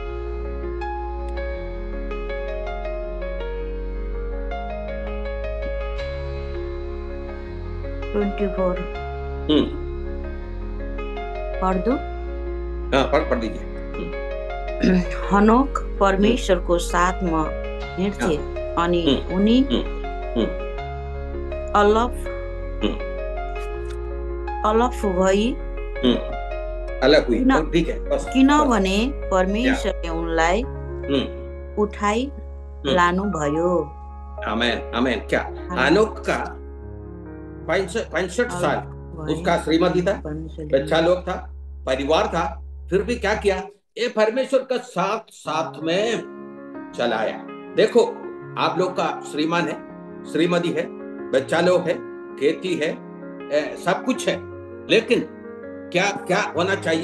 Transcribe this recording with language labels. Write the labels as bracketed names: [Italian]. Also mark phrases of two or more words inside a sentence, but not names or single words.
[Hindi] 24 पढ़ दो। पढ़ दीजिए। [Nepali] हनोक परमेश्वरको साथमा हिँड्थे अनि उनी अलग भई [Hindi] अलग हुई। ठीक है, बस। [Nepali] किनभने परमेश्वरले उनलाई उठाई लानु भयो। आमेन आमेन। [Hindi] क्या आनोक का 65 साल उसका श्रीमती था, बच्चा लोग था, परिवार था, फिर भी क्या किया? ये परमेश्वर का साथ में चलाया। देखो आप लोग का श्रीमान है, श्रीमती है, बच्चा लोग है, खेती है, सब कुछ है, लेकिन क्या होना चाहिए?